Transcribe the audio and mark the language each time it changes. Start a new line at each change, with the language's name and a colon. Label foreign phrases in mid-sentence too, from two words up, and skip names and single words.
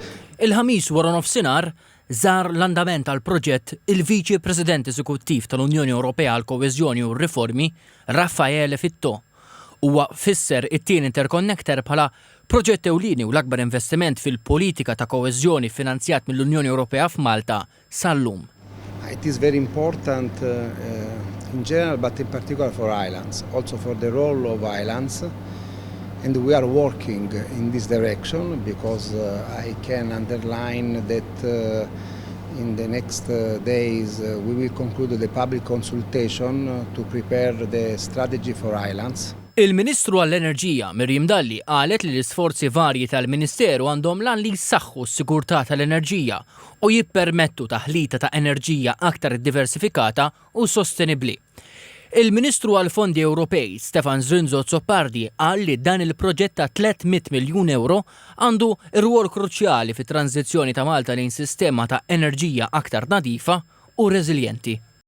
Maltese: Il-ħamis wara nofsinhar żar l-andament tal-proġett il-Viċi President Eżekuttiv tal-Unjoni Ewropea għall Koeżjoni u r-Riformi, Raffaele Fitto. Huwa fisser it-tieni interconnector bħala proġett ewlieni u l-akbar investiment fil-politika ta' koeżjoni finanzjat mill-Unjoni Ewropea f'Malta sal-lum.
English: It is very important in general, but in particular for islands, also for the role of islands. And we are working in this direction because I can underline that in the next days we will conclude the public consultation to prepare the strategy for islands.
Maltese: Il-Ministru għall-Enerġija Miriam Dalli qalet li l-isforzi varji tal-Ministeru għandhom lan li jsaħħu s-sigurtà tal-enerġija u jippermettu taħlita ta' enerġija aktar diversifikata u sostenibbli. Il-Ministru għall-Fondi Ewropej Stefan Zrinzo Zoppardi qal li dan il-proġett ta' 300 miljun euro għandu rwol kruċjali fit-tranzizzjoni ta' Malta lejn sistema ta' enerġija aktar nadifa u reżiljenti.